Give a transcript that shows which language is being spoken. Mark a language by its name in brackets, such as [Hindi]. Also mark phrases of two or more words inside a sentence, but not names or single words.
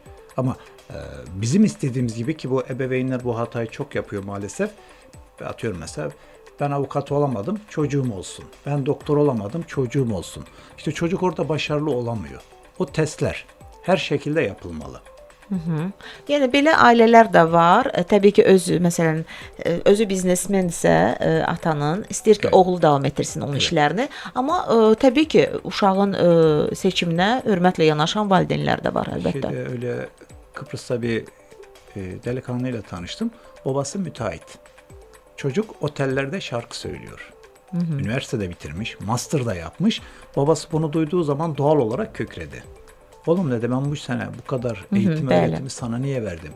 [Turkish] Ama bizim istediğimiz gibi, ki bu ebeveynler bu hatayı çok yapıyor maalesef. Atıyorum mesela, ben avukat olamadım, çocuğum olsun. Ben doktor olamadım, çocuğum olsun. İşte çocuk orada başarılı olamıyor. O testler her şekilde yapılmalı. [Azerbaijani] Yəni belə ailələr də var. Təbii ki, məsələn, özü biznesmensə atanın istəyir ki, oğlu davam etdirsin onun işlərini, amma təbii ki, uşağın seçiminə hörmətlə yanaşan valideynlər də var əlbəttə. [Turkish] Öyle Kıbrıs'ta bir delikanlıyla tanıştım. Babası müteahhit. Çocuk otellerde şarkı söylüyor. Üniversitede bitirmiş, master da yapmış. Babası bunu duyduğu zaman doğal olarak kükredi. Oğlum dedi, ben bu sene bu kadar eğitim öğretimi sana niye verdim?